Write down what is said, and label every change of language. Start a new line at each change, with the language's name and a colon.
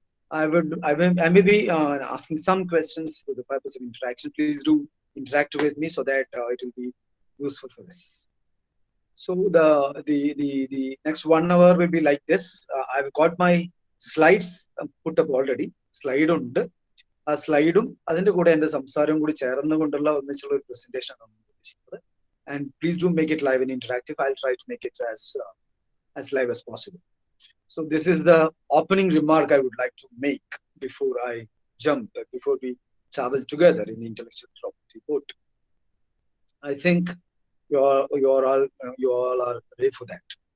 English: I may be asking some questions for the purpose of interaction. Please do interact with me so that it will be useful for this. So the next 1 hour will be like this. I've got my slides put up already.
Malayalam: Slide ഉണ്ട്. ആ സ്ലൈഡും അതിന്റെ കൂടെ എന്റെ സംസാരവും കൂടി ചേർന്നുകൊണ്ടുള്ള ഒന്നിച്ചുള്ള ഒരു presentation ആണ് ഉദ്ദേശിക്കുന്നത്.
English: And please do make it live and interactive. I'll try to make it as live as possible. So this is the opening remark I would like to make before I jump, before we travel together in the intellectual property boat. I think you all are ready for that.